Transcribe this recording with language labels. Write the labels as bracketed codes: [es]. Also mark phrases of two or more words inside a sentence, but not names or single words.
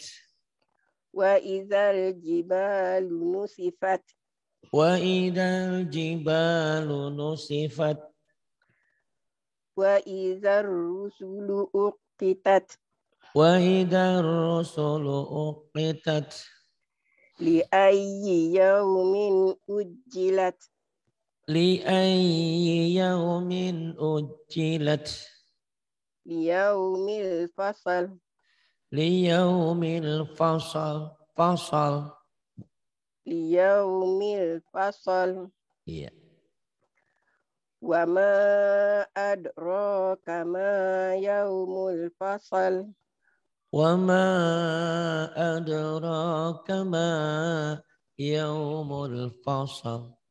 [ar] وإذا الجبال نسفت. وإذا الجبال نسفت. وإذا الرسل أقتت. وإذا الرسل أقتت. لأي يوم أجلت. لأي يوم أجلت. ليوم الفصل. ليوم الفصل. Fasal. ليوم الفصل. Iya. وما أدراك ما يوم الفصل. وما أدراك ما يوم الفصل.